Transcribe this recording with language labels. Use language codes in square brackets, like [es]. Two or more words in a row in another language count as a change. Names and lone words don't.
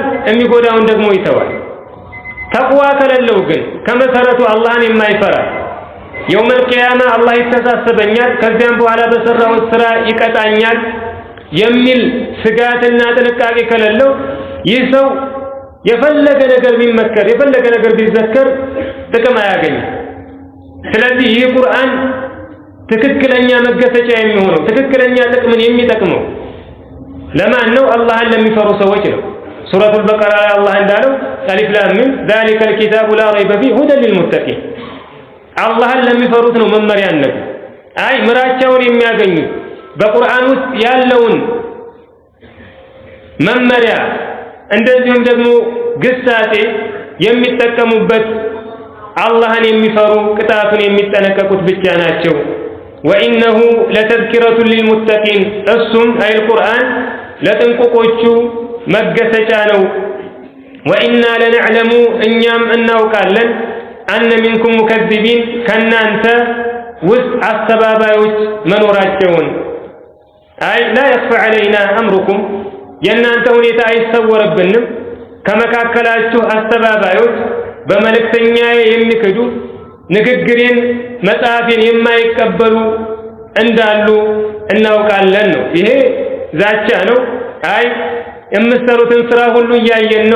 [am] የሚጎዳውን ደግሞ ይተዋል። ተቅዋ ከሌለው ግን ከመሰረቱ አላህን የማይፈራ የውመል ቂያማ አላህ ይተሳሰበኛል ከዚያም በኋላ በሰራው ስራ ይቀጣኛል የሚል ስጋትና ጥንቃቄ ከሌለው ይህ ሰው የፈለገ ነገር ቢመከር የፈለገ ነገር ቢዘከር ጥቅም አያገኝም። ስለዚህ ይህ ቁርአን ትክክለኛ መገሰጫ የሚሆነው ትክክለኛ ጥቅምን የሚጠቅመው ለማን ነው? አላህን ለሚፈሩ ሰዎች ነው። ሱረቱል በቀራ ላይ አላህ እንዳለው አሊፍ ላም ሚም [ar] ذلك الكتاب لا ريب فيه هدى للمتقين [am] አላህን ለሚፈሩት ነው መመሪያነቱ። አይ ምራቻውን የሚያገኙት በቁርአን ውስጥ ያለውን መመሪያ እንደዚሁም ደግሞ ግሳጼ የሚጠቀሙበት አላህን የሚፈሩ ቅጣቱን የሚጠነቀቁት ብቻ ናቸው። [ar] وإنه لتذكرة للمتقين [am] እሱም አይ ቁርአን ለጥንቁቆቹ መገሰጫ ነው። [ar] وإنا لنعلم [am] እኛም እናውቃለን [ar] أن منكم مكذبين [am] ከናንተ ውስጥ አስተባባዮች መኖራቸውን አይ [ar] لا يخفى علينا أمركم [am] የናንተ ሁኔታ አይሰወርብንም ከመካከላችሁ አስተባባዮች በመልእክተኛዬ የሚክዱ ንግግሬን መጽሐፌን የማይቀበሉ እንዳሉ እናውቃለን ነው። ይሄ ዛቻ ነው። አይ የምትሰሩትን ስራ ሁሉ እያየን ነው